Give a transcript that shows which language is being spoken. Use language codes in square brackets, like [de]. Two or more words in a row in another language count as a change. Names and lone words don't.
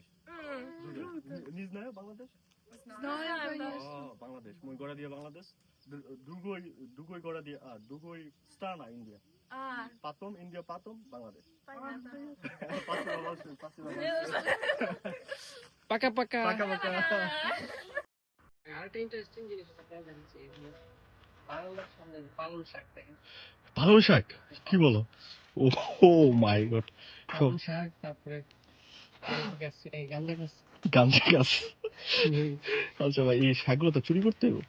[ru] Другой. Не знаю Бангладеш? Знаем, да. Бангладеш. Мой город я Бангладеш. Другой город я, другой страна Индия. А, Потом Индия, потом Бангладеш. понятно. Спасибо большое, спасибо большое. Пока-пока. Пока-пока. [bn] আরেকটা ইন্টারেস্টিং জিনিস আপনারা জানছি বাংলার সামনে পালং শাক দেখেন পালং শাক কি বলো? [en] oh my god, [bn] পালং শাক তারপরে গাছ এই গাঁজা গাছ গাঁজা গাছ। আচ্ছা ভাই, এই শাকগুলো তো চুরি করতে হবে।